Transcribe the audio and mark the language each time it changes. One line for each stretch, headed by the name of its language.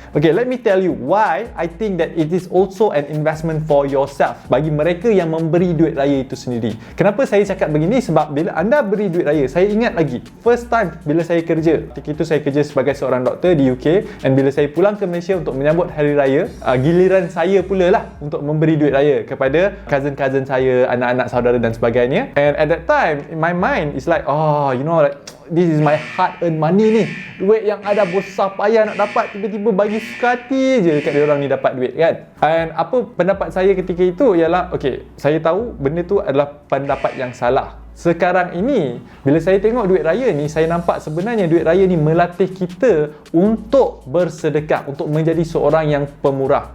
English: Okay, let me tell you why I think that it is also an investment for yourself.
Malay: Bagi mereka yang memberi duit raya itu sendiri. Kenapa saya cakap begini? Sebab bila anda beri duit raya, saya ingat lagi
English: first time
Malay: bila saya kerja. Ketika itu saya kerja sebagai seorang doktor di UK, and bila saya pulang ke Malaysia untuk menyambut hari raya, giliran saya pula lah untuk memberi duit raya kepada cousin-cousin saya, anak-anak saudara dan sebagainya.
English: And at that time, in my mind is like, this is my hard-earned money ni.
Malay: Duit yang ada besar payah nak dapat, tiba-tiba bagi suka hati je dekat diorang ni dapat duit kan. And apa pendapat saya ketika itu ialah, okay, saya tahu benda tu adalah pendapat yang salah. sekarang ini bila saya tengok duit raya ni, saya nampak sebenarnya duit raya ni melatih kita untuk bersedekah, untuk menjadi seorang yang pemurah.